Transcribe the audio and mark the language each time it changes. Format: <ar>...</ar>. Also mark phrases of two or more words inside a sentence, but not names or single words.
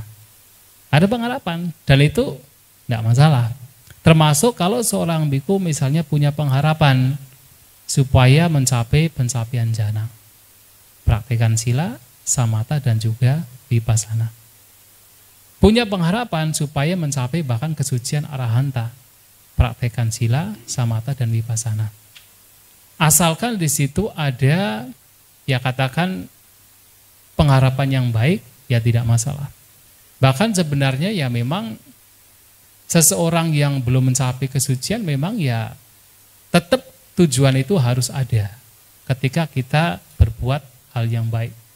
<id>Ada pengharapan dan itu tidak masalah. Termasuk kalau seorang biku misalnya punya pengharapan supaya mencapai pencapaian jana, praktikan sila, samatha dan juga vipassana. Punya pengharapan supaya mencapai bahkan kesucian arahanta, praktekan sila, samatha dan vipassana. Asalkan di situ ada ya katakan pengharapan yang baik, ya tidak masalah. Bahkan sebenarnya ya memang seseorang yang belum mencapai kesucian memang ya tetap tujuan itu harus ada ketika kita berbuat hal yang baik.</id>